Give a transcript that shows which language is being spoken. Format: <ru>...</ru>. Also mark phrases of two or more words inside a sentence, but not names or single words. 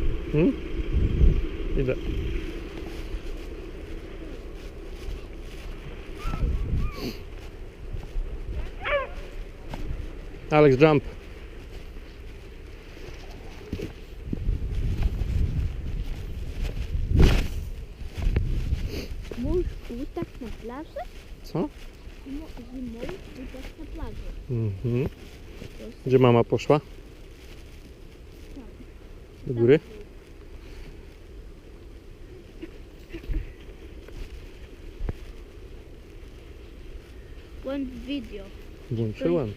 <pl>Idę. Alex, jump.</pl> <ru>Можешь уток на пляже?</ru> <pl>Co?</pl> <ru>Зимой уток на пляже.</ru> <pl>Mhm. Gdzie mama poszła? Do góry? Włącz video. Włączyłem.</pl>